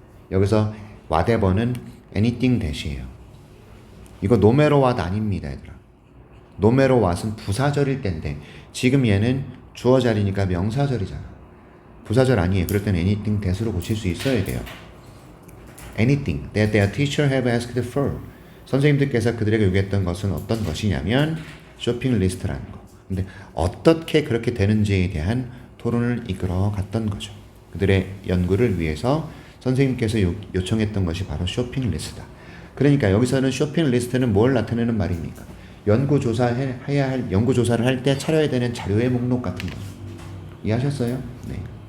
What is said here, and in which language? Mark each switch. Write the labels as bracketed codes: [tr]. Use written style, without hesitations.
[ko] 여기서 whatever는 [en] anything that [ko] 이에요. 이거 [en] no matter what [ko] 아닙니다, 얘들아. [en] no matter what [ko] 은 부사절일 때인데 지금 얘는 주어자리니까 명사절이잖아. 부사절 아니에요. 그럴 때는 [en] anything that [ko] 으로 고칠 수 있어야 돼요. [en] anything that their teacher have asked for. [ko] 선생님들께서 그들에게 요구했던 것은 어떤 것이냐면 쇼핑 리스트라는 거. 근데 어떻게 그렇게 되는지에 대한 토론을 이끌어 갔던 거죠. 그들의 연구를 위해서 선생님께서 요청했던 것이 바로 쇼핑 리스트다. 그러니까 여기서는 쇼핑 리스트는 뭘 나타내는 말입니까? 연구조사를 할 때 차려야 되는 자료의 목록 같은 거죠. 이해하셨어요? 네.